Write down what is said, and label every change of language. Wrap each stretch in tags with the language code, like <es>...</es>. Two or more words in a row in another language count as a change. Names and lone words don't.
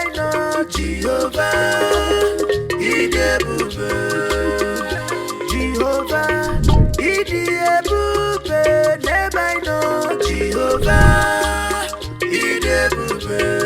<en>know Jehovah,</en> <ig>Idi Ebube, Jehovah, Idi Ebube,</ig> <en>never know Jehovah,</en> <ig>Idi Ebube,</ig>